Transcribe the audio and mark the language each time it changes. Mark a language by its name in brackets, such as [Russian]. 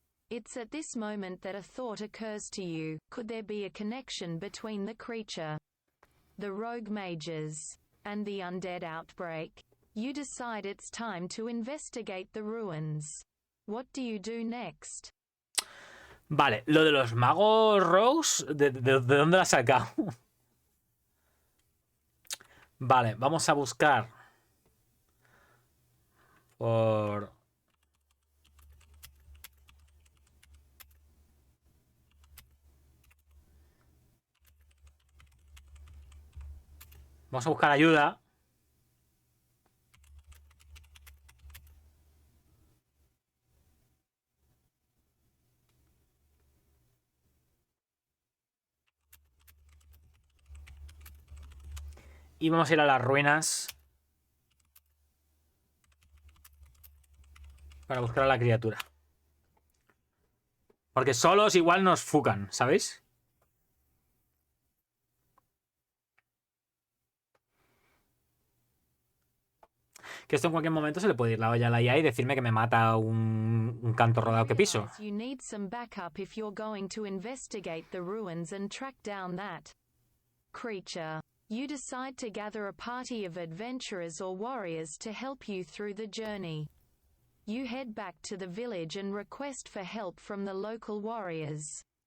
[English] It's at this moment that a thought occurs to you. Could there be a connection between the creature, the rogue mages, and the undead outbreak? You decide it's time to investigate the ruins. What do you do next? [Spanish] Vale, lo de los magos Rose, ¿de dónde lo has sacado? Vale, vamos a buscar por... Vamos a buscar ayuda. Y vamos a ir a las ruinas para buscar a la criatura. Porque solos igual nos fucan, ¿sabéis? Que esto en cualquier momento se le puede ir la olla a la IA y decirme que me mata un canto rodado que piso. [English] You need some backup if you're going to investigate the ruins and track down that creature. You decide to gather a party of adventurers or warriors to help you through the journey. You head back to the village and request for help from the local warriors.